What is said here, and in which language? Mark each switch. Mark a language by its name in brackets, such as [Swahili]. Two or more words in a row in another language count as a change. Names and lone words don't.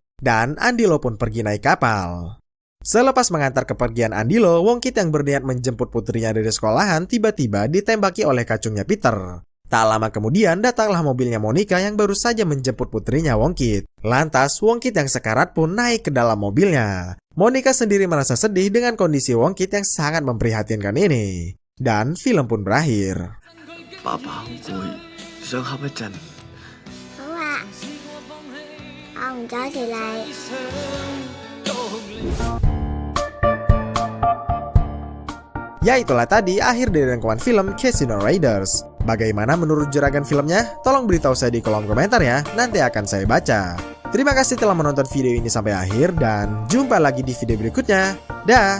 [Indonesian] Dan Andy Lau pun pergi naik kapal. Selepas mengantar kepergian Andy Lau, Wongkit yang berniat menjemput putrinya dari sekolahan tiba-tiba ditembaki oleh kacungnya Peter. Tak lama kemudian datanglah mobilnya Monica yang baru saja menjemput putrinya Wongkit. Lantas Wongkit yang sekarat pun naik ke dalam mobilnya. Monica sendiri merasa sedih dengan kondisi Wongkit yang sangat memprihatinkan ini. Dan film pun berakhir. [Cantonese] 爸爸好攰，想瞌一陣。好啊，我唔阻住你。 [Indonesian] Ya itulah tadi akhir dari rangkuman film Casino Raiders. Bagaimana menurut juragan filmnya? Tolong beritahu saya di kolom komentar ya, nanti akan saya baca. Terima kasih telah menonton video ini sampai akhir dan jumpa lagi di video berikutnya.